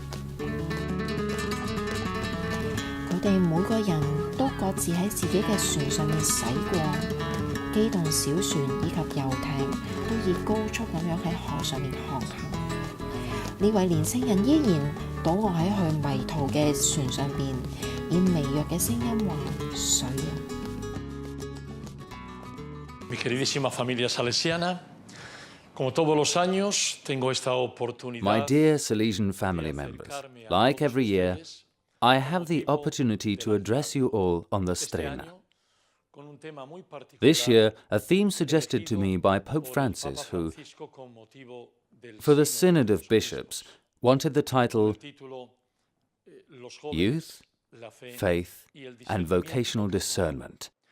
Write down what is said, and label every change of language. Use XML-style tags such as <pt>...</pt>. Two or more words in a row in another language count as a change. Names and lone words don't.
<yue>佢哋每個人都各自喺自己嘅船上面駛過，機動小船以及遊艇都以高速咁樣喺海上面航行。呢位年輕人依然倒卧喺佢迷途嘅船上邊，以微弱嘅聲音話：水啊！</yue> <es>Mi queridísima familia salesiana, como todos los años, tengo esta oportunidad.</es> <en>My dear Salesian family members, like every year, I have the opportunity to address you all on the Strena. This year, a theme suggested to me by Pope Francis, who, for the Synod of Bishops, wanted the title Youth, Faith and Vocational Discernment.</en>